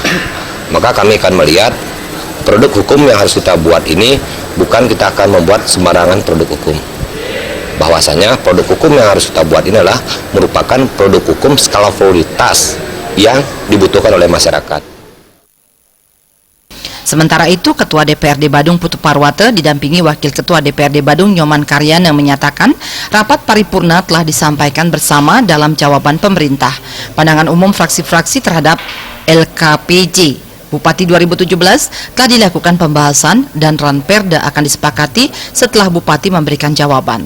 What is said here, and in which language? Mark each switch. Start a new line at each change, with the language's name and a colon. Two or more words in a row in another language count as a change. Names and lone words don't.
Indonesian: Maka kami akan melihat produk hukum yang harus kita buat ini bukan kita akan membuat sembarangan produk hukum. Bahwasanya produk hukum yang harus kita buat ini adalah merupakan produk hukum skala prioritas yang dibutuhkan oleh masyarakat. Sementara itu, Ketua DPRD Badung Iputu Parwata didampingi Wakil Ketua DPRD Badung Inyoman Karyana menyatakan rapat paripurna telah disampaikan bersama dalam jawaban pemerintah pandangan umum fraksi-fraksi terhadap LKPJ Bupati 2017 telah dilakukan pembahasan dan Ranperda akan disepakati setelah Bupati memberikan jawaban.